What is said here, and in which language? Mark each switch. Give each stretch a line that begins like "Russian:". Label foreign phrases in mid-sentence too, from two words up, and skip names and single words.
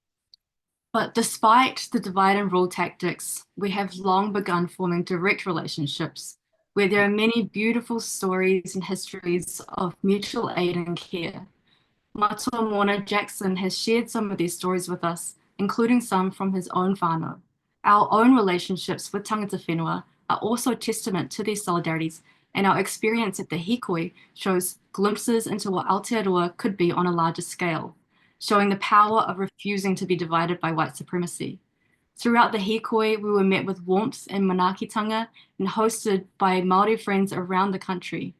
English: But despite the divide and rule tactics, we have long begun forming direct relationships where there are many beautiful stories and histories of mutual aid and care. Matua Mona Jackson has shared some of these stories with us, including some from his own whānau. Our own relationships with
Māori: tangata whenua
English: are also testament to these solidarities, and our experience at the hikoi shows glimpses into what Aotearoa could be on a larger scale, showing the power of refusing to be divided by white supremacy. Throughout the hikoi, we were met with warmth and manaakitanga and hosted by Māori friends around the country.